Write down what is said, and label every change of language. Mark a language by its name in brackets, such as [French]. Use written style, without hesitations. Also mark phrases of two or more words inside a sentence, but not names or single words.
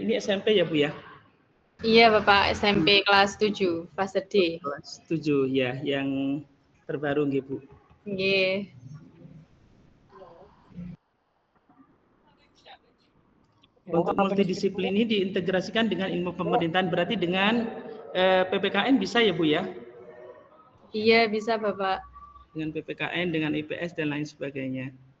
[Indonesian] Ini SMP ya Bu ya? Iya Bapak, SMP kelas 7, fase D. Kelas 7 ya, yang terbaru nggih Bu. Nggih. Untuk multidisiplin ini diintegrasikan dengan ilmu pemerintahan, berarti dengan PPKN bisa ya Bu ya? Iya, bisa Bapak. Dengan PPKN, dengan IPS dan lain sebagainya.